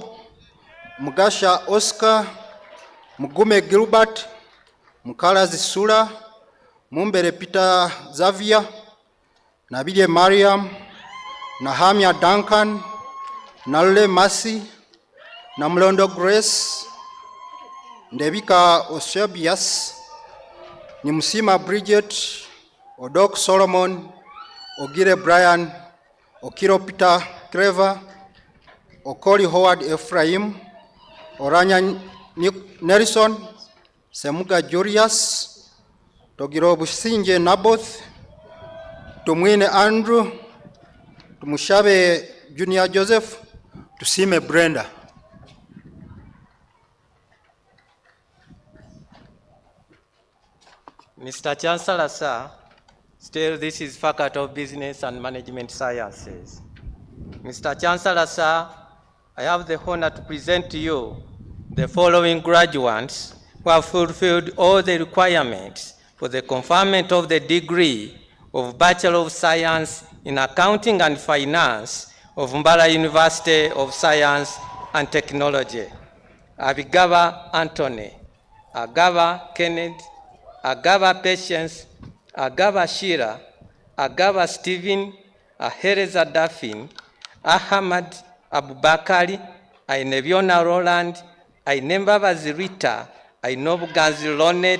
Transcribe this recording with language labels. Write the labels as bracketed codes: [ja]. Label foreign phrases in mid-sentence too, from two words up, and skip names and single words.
[en] Mugasha Oscar, Mugume Gilbert, Mukala Zisula, Mumbere Peter Xavier, Nabile Mariam, Nahamia Duncan, Nalule Masi, Namlondo Grace, Ndebika Osebias, Nimsima Bridget, Odok Solomon, Ogire Brian, Okiro Peter Trevor, Okoli Howard Ephraim, Oranya Nelson, Semuga Julius, Togiro Businje Naboth, Tumwine Andrew, Tumushabe Junior Joseph, Tusime Brenda. Mr. Chancellor, sir, still this is Faculty of Business and Management Sciences. Mr. Chancellor, sir, I have the honor to present to you the following graduates who have fulfilled all the requirements for the conferment of the degree of Bachelor of Science in Accounting and Finance of Mbarara University of Science and Technology. Abigaba Anthony, Agaba Kenneth, Agaba Patience, Agaba Shira, Agaba Stephen, Ahereza Daffin, Ahmad Abubakari, Ainebiona Roland, Ainembabazi Rita, Ainobuganzi Lonet,